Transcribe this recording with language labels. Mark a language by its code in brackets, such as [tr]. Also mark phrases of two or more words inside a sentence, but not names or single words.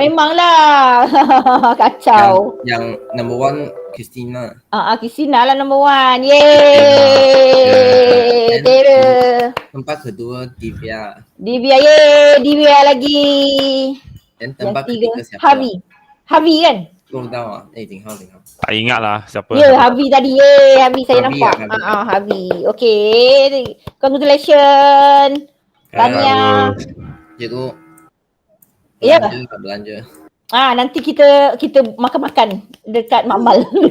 [ms] Memanglah. Kacau. Yang number 1 Christina. Christina lah number 1. Yeay. Tera. Tempat kedua Divya. Yeay. Divya lagi. Dan tempat ketiga siapa? Harvey kan? [zh] 不知道啊，景浩。 [ms] Tak ingat lah siapa. Harvey tadi. Harvey saya nampak. Harvey. [en] Okay. Congratulations. Tahniah. [ms] Cikgu. Belanja. Nanti kita makan-makan dekat Makmal.